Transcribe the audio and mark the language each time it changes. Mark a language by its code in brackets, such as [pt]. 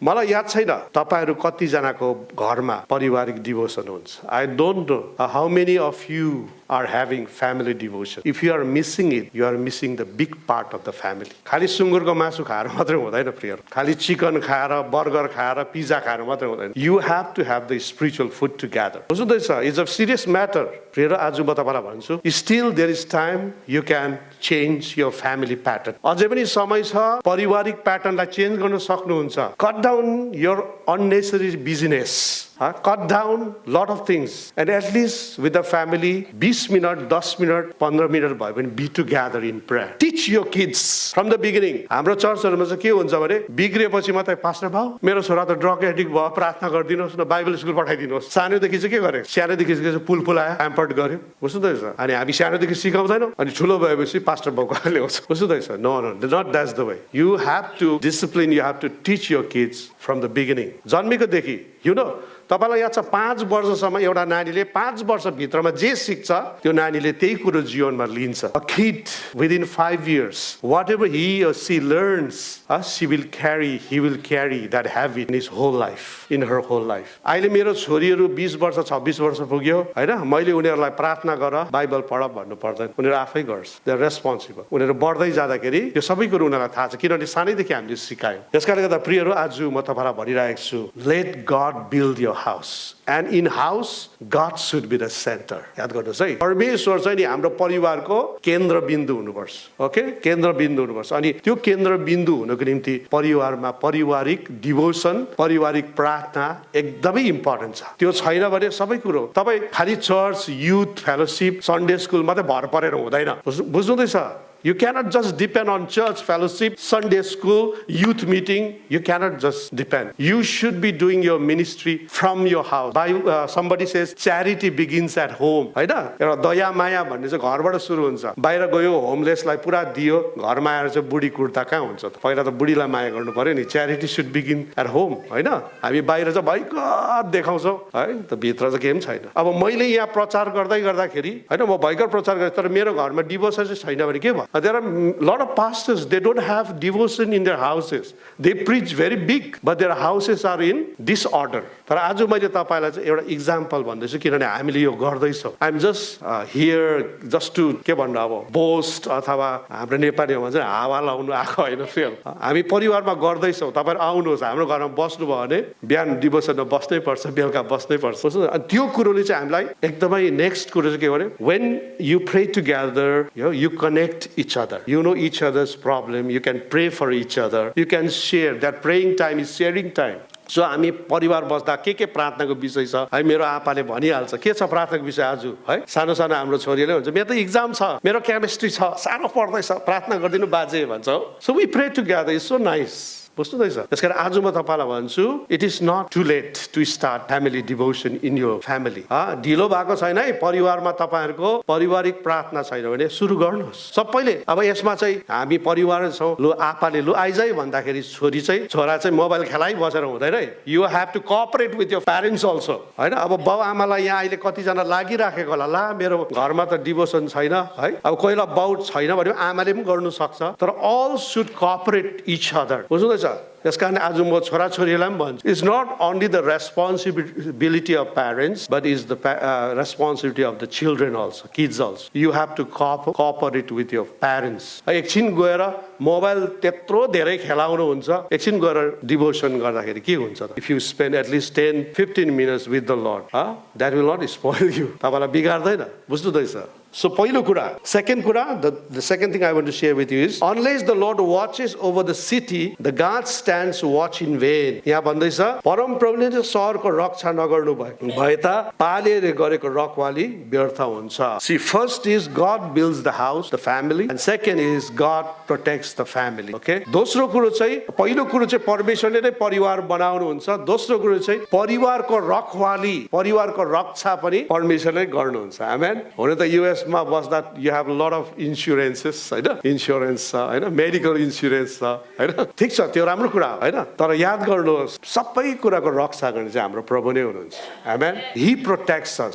[ne] मलाई याद छैन तपाईहरु कतिजनाको घरमा पारिवारिक डिभोसन हुन्छ। [en] I don't know how many of you are having family devotion. If you are missing it, you are missing the big part of the family. [ne] खाली सुँगुरको मासु खाएर मात्रै हुँदैन प्रियहरू, खाली चिकन खाएर बर्गर खाएर पिज्जा खाएर मात्रै हुँदैन। [en] You have to have the spiritual food together. [ne] बुझ्दैछ? [en] It's a serious matter. [ne] प्रियहरू, आज म तपाईलाई भन्छु, [en] still there is time you can change your family pattern. [ne] अझै पनि समय छ पारिवारिक प्याटर्नलाई चेन्ज गर्न सक्नुहुन्छ। [en] Cut down your unnecessary busyness. Cut down lot of things and at least with the family 20 minutes, 10 minutes, 15 minutes [ne] भयो भने [en] be together in prayer. Teach your kids from the beginning. [ne] हाम्रो चर्चहरुमा चाहिँ के हुन्छ भने बिग्रिएपछि मात्रै पास्टर भाउ मेरो छोरा त ड्रग एडिक्ट भयो, प्रार्थना गरिदिनुहोस् न, बाइबल स्कुल पठाइदिनुहोस्। सानोदेखि चाहिँ के गरे? सानोदेखि चाहिँ पुल आयो, प्याम्पर्ड गर्यो। बुझ्दैछ? अनि हामी सानोदेखि सिकाउँदैनौँ अनि ठुलो भएपछि पास्टर भाउको ल्याउँछ। बुझ्दैछ? [en] No, not that's the way. You have to discipline, you have to teach your kids from the beginning. [ne] जन्मेकोदेखि, you know, तपाईलाई याद छ 5 वर्षसम्म एउटा नानीले 5 वर्षभित्रमा जे सिक्छ त्यो नानीले त्यही कुरो जीवनमा लिन्छ। [en] A kid within 5 years, whatever he or she learns, he will carry that habit in his whole life, in her whole life. [ne] अहिले मेरो छोरीहरू 20 वर्ष 26 वर्ष पुग्यो हैन, मैले उनीहरूलाई प्रार्थना गर, बाइबल पढ भन्नु पर्दैन, उनीहरू आफै गर्छ। [en] They are responsible. [ne] उनीहरू बढ्दै जाँदाखेरि यो सबै कुरो उनीहरूलाई थाहा छ किनभने सानैदेखि हामीले सिकायौँ। यसकारणले गर्दा प्रियहरू, आज म तपाईलाई भनिरहेको छु, [en] let God build your house, and in house God should be the center. [ne] याद गर्नुहोस् है, परमेश्वर चाहिँ नि हाम्रो परिवारको केन्द्रबिन्दु हुनुपर्छ। ओके, केन्द्रबिन्दु हुनुपर्छ। अनि त्यो केन्द्रबिन्दु हुनको निम्ति परिवारमा पारिवारिक डिभोसन, पारिवारिक प्रार्थना एकदमै इम्पोर्टेन्ट छ। त्यो छैन भने सबै कुरो तपाई खाली church, youth fellowship, Sunday school मात्रै भर परेर हुँदैन। बुझ्नुहुँदैछ? [en] You cannot just depend on church fellowship, Sunday school, youth meeting. You cannot just depend. You should be doing your ministry from your house. Somebody says charity begins at home. [ne] हैन? एउटा दया माया भन्ने चाहिँ घरबाट सुरु हुन्छ। बाहिर गयो होमलेसलाई पुरा दियो, घरमा आएर चाहिँ बुढी कुर्ता कहाँ हुन्छ त? पहिला त बुढीलाई माया गर्नु पर्यो नि। [en] Charity should begin at home, [ne] हैन? हामी बाहिर चाहिँ भयंकर देखाउँछौँ है, त भित्र चाहिँ केही पनि छैन। अब मैले यहाँ प्रचार गर्दाखेरि हैन, म भयंकर प्रचार गरेँ तर मेरो घरमा डिभोसन चाहिँ छैन भने के भयो? [en] There are a lot of pastors, they don't have devotion in their houses. They preach very big, but their houses are in disorder. [ne] तर आज मैले तपाईलाई चाहिँ एउटा एक्जाम्पल भन्दैछु किनभने हामीले यो गर्दैछौँ। [en] I'm just here just to [ne] के भन्नु अब बोस्ट अथवा हाम्रो नेपालीमा चाहिँ हावा लाउनु आएको होइन फेल। हामी परिवारमा गर्दैछौँ, तपाईहरु आउनुहोस्, हाम्रो घरमा बस्नुभयो भने बिहान डिभोसनमा बस्नै पर्छ, बेलुका बस्नै पर्छ। अनि त्यो कुरोले चाहिँ हामीलाई एकदमै नेक्स्ट कुरो चाहिँ के भने [en] when you pray together, you connect each other. You know each other's problem. You can pray for each other. You can share. That praying time is sharing time. [ne] So हामी परिवार बस्दा के प्रार्थनाको विषय छ है, मेरो आपाले भनिहाल्छ के छ प्रार्थनाको विषय आज है। सानो सानो हाम्रो छोरीले भन्छ मेरो त एक्जाम छ, मेरो केमिस्ट्री छ, सानो पढ्दैछ, प्रार्थना गरिदिनु बाजे भन्छ। [en] So we pray together. It's so nice. [ne] बुझ्नुहुँदैछ? त्यसकारण आज म तपाईलाई भन्छु, [en] it is not too late to start family devotion in your family. [ne] ढिलो भएको छैन है, परिवारमा तपाईहरुको पारिवारिक प्रार्थना छैन भने सुरु गर्नुहोस् सबैले। अब यसमा चाहिँ हामी परिवार छौं, लु आपाले लु आइजाइ भन्दाखेरि छोरा चाहिँ मोबाइल खेलाइ बसेर हुँदैन है। [en] You have to cooperate with your parents also, [ne] हैन? अब बाउ आमालाई यहाँ अहिले कतिजना लागिराखेको होला, ला मेरो घरमा त डिभोसन छैन है। अब कोहीलाई बाउ छैन भने आमाले पनि गर्नु सक्छ, तर [en] all should cooperate each other. [ne] बुझ्नुहुँदैछ? यसकारण आज म छोराछोरीलाई पनि भन्छु, [en] it's not only the responsibility of parents but is the responsibility of the children also, kids also. You have to cooperate with your parents. [ne] एकछिन गएर मोबाइल त्यत्रो धेरै खेलाउनु हुन्छ, एकछिन गएर डिभोसन गर्दाखेरि के हुन्छ त? [en] If you spend at least 10-15 minutes with the Lord, that will not spoil you. [ne] तपाईलाई बिगार्दैन। बुझ्नुहुँदैछ? [en] So [ne] पहिलो कुरा, [en] second कुरा, the second thing I want to share with you is, unless the Lord watches over the city, the God stands watch in vain. [ne] यहाँ भन्दैछ परमप्रभुले चाहिँ शहरको रक्षा नगर्नु भए त पालेले गरेको रखवाली व्यर्थ हुन्छ। [en] See, first is God builds the house, the family, and second is God protects the family. Okay? [ne] दोस्रो कुरो चाहिँ, पहिलो कुरो चाहिँ परमेश्वरले नै परिवार बनाउनु हुन्छ, दोस्रो कुरो चाहिँ परिवारको रखवाली, परिवारको रक्षा पनि परमेश्वरले गर्नुहुन्छ। आमेन। हुन त US युएसमा बस्दा [en] you have lot of insurances [ne] होइन, इन्सुरेन्स छ होइन, मेडिकल इन्सुरेन्स छ होइन, ठिक छ त्यो राम्रो कुरा हो होइन, तर याद गर्नुहोस् सबै कुराको रक्षा गर्ने चाहिँ हाम्रो प्रभु नै हुनुहुन्छ। आमेन। [en] He protects us.